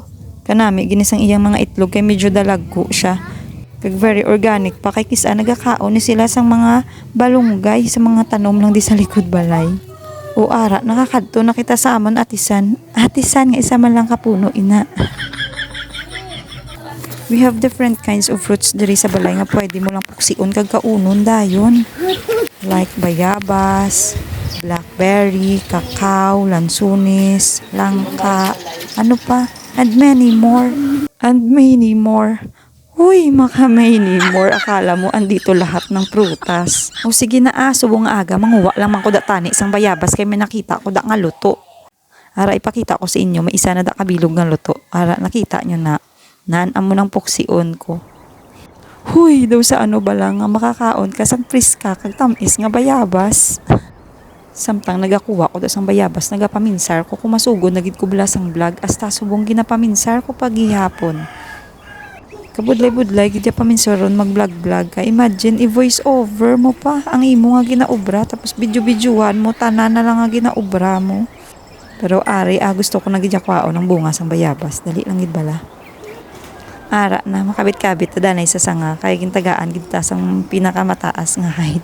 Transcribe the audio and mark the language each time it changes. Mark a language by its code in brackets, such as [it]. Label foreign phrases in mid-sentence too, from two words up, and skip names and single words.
[hil] Kanami ginisang iyang mga itlog kay medyo dalagko siya. Kag very organic pa kay kisa nagakaon ni sila sang mga balunggay sa mga tanom lang di sa likod balay. Ara nakakadto na kita sa amon atisan. Atisan nga isa man lang kapuno ina. [en] We have different kinds of fruits [hil] diri sa balay nga pwede mo lang puksiun kag kaunon dayon. Like bayabas, blackberry, kakao, lansunis, langka, ano pa, [en] and many more. And many more. Uy, many more. [tl] Akala mo andito lahat ng prutas. [hil] O sige na subong aga, manguwa lang man ko da tani isang bayabas kay may nakita ko da nga luto. Ara ipakita ko sa inyo, may isa na da kabilog nga luto. Ara nakita nyo na, naan mo ng puksiun ko. Huy, daw sa ano ba lang nga makakaon ka sang priska kag tamis nga bayabas. Samtang nagakuha ko sang bayabas, nagapaminsar ko kumasugod nagid ko bala sang vlog hasta subong ginapaminsar ko paghihapon. Kabudlay-budlay gid paminsaron mag-vlog-vlog ka. Imagine i-voice over mo pa ang imo nga ginaobra tapos video-videoan mo tanan na lang nga ginaobra mo. Pero ari gusto ko nagid yakwaon ng bunga sang bayabas. Dali lang gid bala. Ara na makabit-kabit ta danay sa sanga kay gintagaan gid ta sang pinakamataas nga height.